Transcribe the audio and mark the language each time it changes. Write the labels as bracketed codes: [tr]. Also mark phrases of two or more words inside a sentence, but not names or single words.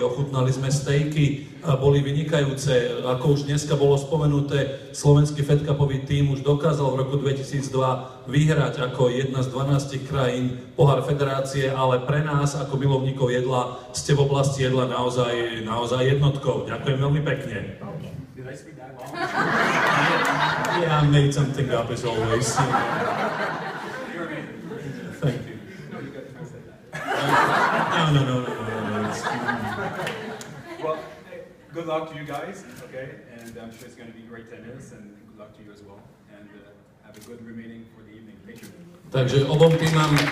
[sk] Ochutnali sme stejky, boli vynikajúce. Ako už dneska bolo spomenuté, slovenský Fed Cupový tím už dokázal v roku 2002 vyhrať ako jedna z 12 krajín pohár federácie, ale pre nás ako milovníkov jedla ste v oblasti jedla naozaj jednotkou. Ďakujem veľmi pekne. [en] Did I speak that long? Yeah, I made something up as always. You're amazing. Thank you. No, you got to translate that. No. Well, hey, good luck to you guys, okay? And I'm sure it's going to be great tennis, and good luck to you as well. And have a good remaining for the evening. Thank you. [sk] Takže obom týmam